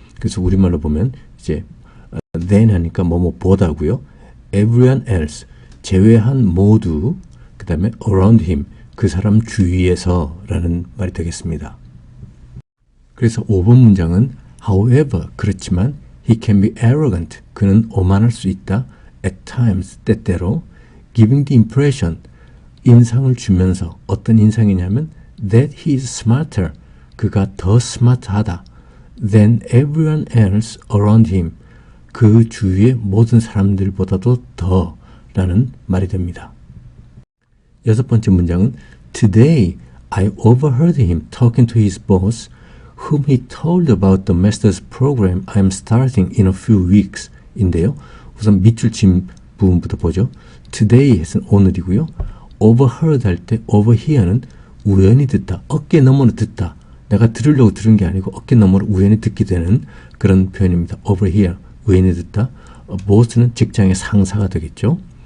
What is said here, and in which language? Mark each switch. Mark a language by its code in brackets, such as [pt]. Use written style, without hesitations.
[ko] 그래서 우리말로 보면 이제 then 하니까 뭐뭐 보다고요. everyone else 제외한 모두, 그 다음에 around him, 그 사람 주위에서 라는 말이 되겠습니다. 그래서 5번 문장은 however, 그렇지만 [en] he can be arrogant, [ko] 그는 오만할 수 있다. at times, 때때로 [en] giving the impression, [ko] 인상을 주면서 어떤 인상이냐면 [en] that he is smarter, [ko] 그가 더 스마트하다. [en] than everyone else around him, [ko] 그 주위의 모든 사람들보다도 더 라는 말이 됩니다. 6번째 문장은 [en] Today I overheard him talking to his boss whom he told about the master's program I'm starting in a few weeks [ko] 인데요. 우선 밑줄 친 부분부터 보죠. Today 해서는 오늘이고요. overheard 할 때 overhear는 우연히 듣다, 어깨 너머로 듣다. 내가 들으려고 들은 게 아니고 어깨 너머로 우연히 듣게 되는 그런 표현입니다. overhear, 우연히 듣다. boss는 직장의 상사가 되겠죠.